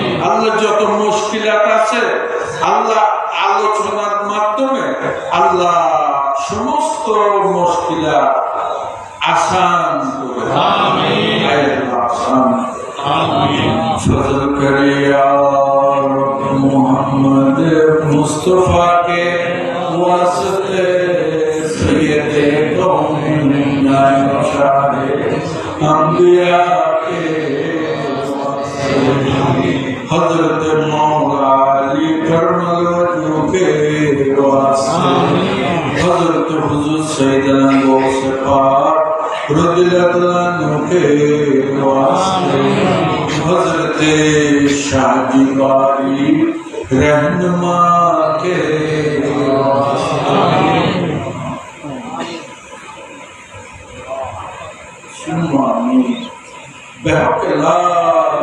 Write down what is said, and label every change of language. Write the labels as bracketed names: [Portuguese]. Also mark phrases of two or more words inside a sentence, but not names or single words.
[Bangla] আল্লাহ যত মুশকিলাত আছে আল্লাহ আলোচনার মাধ্যমে আল্লাহ সমস্ত মুশকিলাত আসান করে আমিন। [Urdu] آمین۔ فضل کرے یا رب محمد مصطفیٰ مصطفیٰ کے واسطے سید کون شاہ انبیاء کے حضرت مولا علی کرم الوجہ کے واسطے حضرت حضور سیدنا غوث پاک رضی اللہ عنہ کے واسطے حضرت شاہ جی باری رہنما کے واسطے سمانی بحق لا